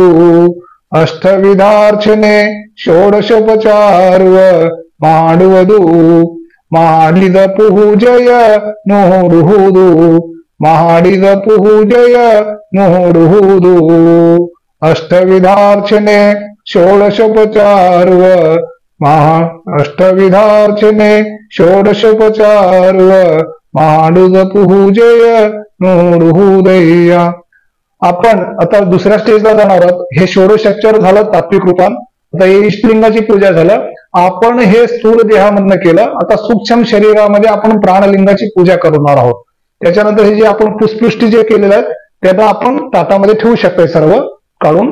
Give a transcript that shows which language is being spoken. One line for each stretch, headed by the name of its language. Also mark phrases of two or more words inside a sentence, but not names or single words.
Kannada: ಅಷ್ಟವಿಧಾರ್ಚನೆ ಷೋಡಶೋಪಚಾರುವ ಮಾಡುವುದು ಮಾಡಿದ ಪೂಜೆಯ ನೋಡುವುದು ಮಾಡಿದ ಪೂಜೆಯ ನೋಡುವುದು. ಅಷ್ಟವಿಧಾರ್ಚನೆ ಷೋಡಶೋಪಚಾರುವ ಅಷ್ಟವಿಧಾರ್ಚನೆ ಷೋಡಶೋಪಚಾರುವ ಮಾಡಿದ ಪೂಜೆಯ ನೋಡುವುದಯ್ಯ.
Marathi: आपण आता दुसऱ्या स्टेजला जाणार आहोत. हे षोडशोपचार झालं तात्विक रूपात. आता हे इष्टलिंगाची पूजा झालं. आपण हे स्थूल देहामधनं केलं. आता सूक्ष्म शरीरामध्ये आपण प्राणलिंगाची पूजा करणार आहोत. त्याच्यानंतर हे जे आपण पुष्पृष्टी जे केलेलं आहे त्याला आपण ताटामध्ये ठेवू शकतोय सर्व काढून.